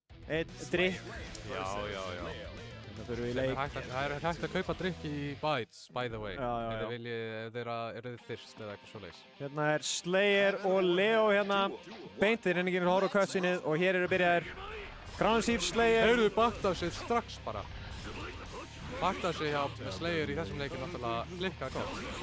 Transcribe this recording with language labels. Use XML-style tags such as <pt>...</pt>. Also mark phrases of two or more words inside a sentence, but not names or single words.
<is>einn drikk. Já. Þetta þurfum við í leik. Það er hægt að kaupa drikk í Bites,</is> <en>by the way.</en> <is>Já. Ef þeir eru þyrst eða eitthvað svoleiðis. Hérna er Slayer og Leo hérna. Beint þeir reyna ekki að horfa á cutscenið og hér eru byrjaðir Crown Thief Slayer. Heyrðu bakta sig strax bara. Bakta sig hjá Slayer í þessum leikin náttúrulega klikkað gott.</is>